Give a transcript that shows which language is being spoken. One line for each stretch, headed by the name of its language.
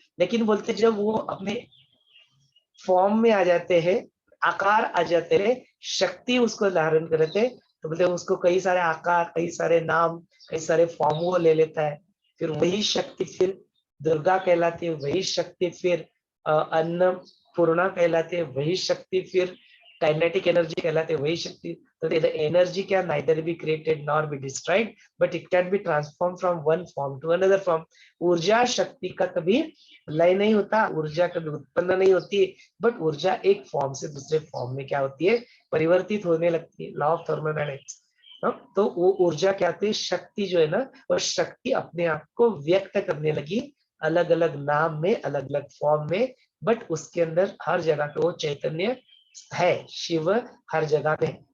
Hindi: लेकिन बोलते जब वो अपने फॉर्म में आ जाते हैं, आकार आ जाते हैं, शक्ति उसको धारण करते हैं, तो बोलते उसको कई सारे आकार, कई सारे नाम, कई सारे फॉर्म वो ले लेता है। फिर वही शक्ति फिर दुर्गा कहलाती है, वही शक्ति फिर अन्नपूर्णा कहलाती है, वही शक्ति फिर काइनेटिक एनर्जी कहलाते हैं, वही शक्ति।
English: तो the energy can neither be created nor be destroyed, but it can be transformed from one form to another form.
Hindi: ऊर्जा शक्ति का कभी लय नहीं होता, ऊर्जा कभी उत्पन्न नहीं होती, बट ऊर्जा एक फॉर्म से दूसरे फॉर्म में क्या होती है, परिवर्तित होने लगती है, लॉ ऑफ थर्मोडायनेमिक्स। तो वो ऊर्जा क्या होती है, शक्ति जो है ना, वो शक्ति अपने आप को व्यक्त करने लगी अलग अलग नाम में, अलग अलग फॉर्म में, बट उसके अंदर हर जगह पे वो चैतन्य है, शिव हर जगह पे।